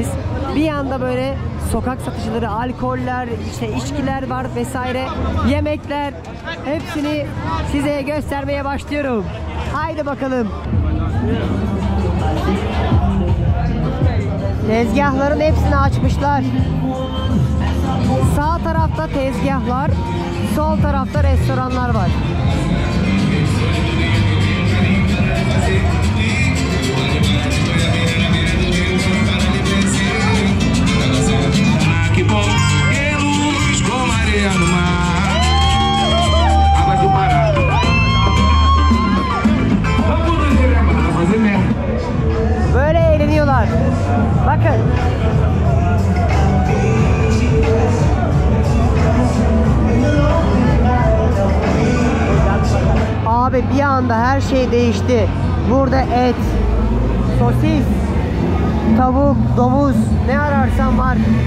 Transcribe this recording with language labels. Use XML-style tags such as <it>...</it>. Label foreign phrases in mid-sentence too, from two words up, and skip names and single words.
<tr>Bir yanda böyle sokak satıcıları, alkoller, işte içkiler var vesaire, yemekler, hepsini size göstermeye başlıyorum. Haydi bakalım. Tezgahların hepsini açmışlar. Sağ tarafta tezgahlar, sol tarafta restoranlar var.</tr> <pt>Que bom, que luz como areia no mar. Água do Pará. Vamos nos levar, fazer merda.</pt> <tr>Böyle eğleniyorlar. Bakın. Abi bir anda her şey değişti. Burada et, sosis, tavuk, domuz, ne ararsan var.</tr>